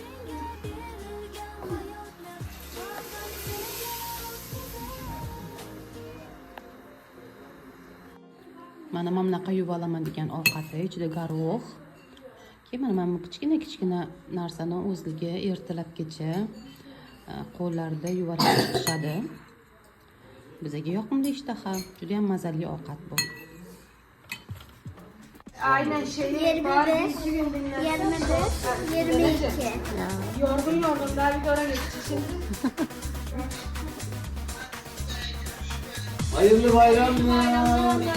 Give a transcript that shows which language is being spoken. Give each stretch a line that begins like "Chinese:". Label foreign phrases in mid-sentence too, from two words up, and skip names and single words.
Uzbek: Mana bunaqa yuvalama degan ovqati, ichida garov. Mana kichkina narsani o'zligi ertalabgacha qo'llarida yuvarlab chiqishadi. Bizga yoqimli ishtaha, juda ham mazali ovqat bu.
Turkish: Aynen şeyi var. 22. Yorgun daha bir dönem geçti. Hayırlı bayramlar.